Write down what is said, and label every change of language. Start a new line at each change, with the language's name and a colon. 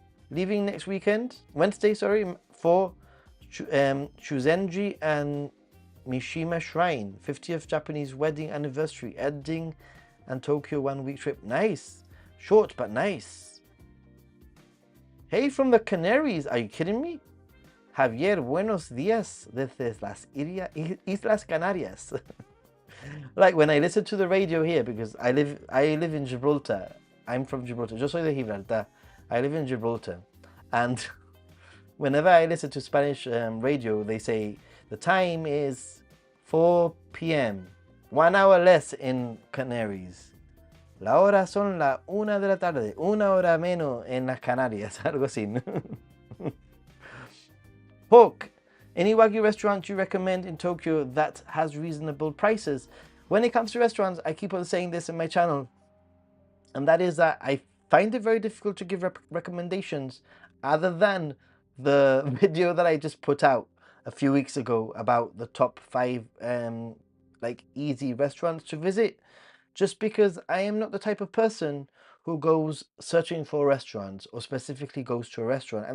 English: Leaving next Wednesday, for Chuzenji and Mishima Shrine, 50th Japanese wedding anniversary, ending and Tokyo 1 week trip. Nice. Short, but nice. Hey, from the Canaries, are you kidding me?
Spanish: Javier, buenos días desde las Islas Canarias.
English: Like when I listen to the radio here, because I live in Gibraltar. I'm from Gibraltar.
Spanish: Yo soy de Gibraltar.
English: I live in Gibraltar. And whenever I listen to Spanish radio, they say the time is 4 p.m. 1 hour less in Canaries.
Spanish: La hora son la 1 de la tarde. 1 hora menos en las Canarias. Algo así.
English: Hawk, any Wagyu restaurant you recommend in Tokyo that has reasonable prices? When it comes to restaurants, I keep on saying this in my channel, and that is that I find it very difficult to give recommendations other than the video that I just put out a few weeks ago about the top 5 like easy restaurants to visit, just because I am not the type of person who goes searching for restaurants or specifically goes to a restaurant.